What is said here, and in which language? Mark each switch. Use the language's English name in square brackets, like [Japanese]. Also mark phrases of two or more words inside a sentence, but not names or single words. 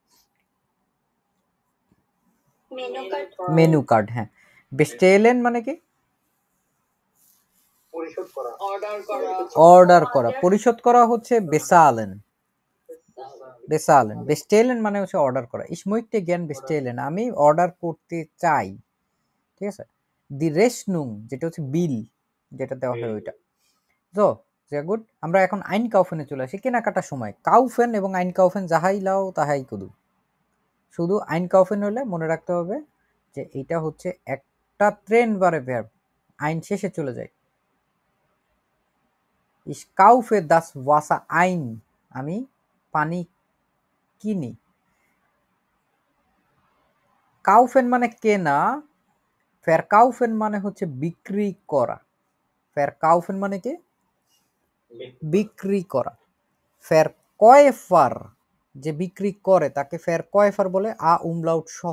[Bangla] মেনু কার্ড, হ্যাঁ। বেস্টেলেন মানে কি? অর্ডার করা। পরিশোধ করা হচ্ছে বেসালেন। বেসালেন। বেস্টেলেন মানে হচ্ছে অর্ডার করা। [German] Ich möchte gern bestellen, [Bangla] আমি অর্ডার করতে চাই। ঠিক আছে? [German] die Rechnung [Bangla] যেটা হচ্ছে বিল, যেটা দেওয়া হয় ওইটা। [German] তো sehr gut, [Bangla] আমরা এখন আইনকাউফেনে চলে আসি। কেনাকাটার সময় কাউফেন এবং আইনকাউফেন যাহাই লাও তাহাই কুদু। শুধু আইনকাউফেন হলে মনে রাখতে হবে যে এটা হচ্ছে একটা ট্রেনবারে ভার্ব, আইন শেষে চলে যায়। [German] Ich kaufe das Wasser ein, [Bangla] আমি পানি কিনি। কাউফেন মানে কেনা, verkaufen মানে হচ্ছে বিক্রি করা। verkaufen মানে কি? বিক্রি করা। verkäufer যে বিক্রি করে তাকে verkäufer বলে, আ umlaut সহ।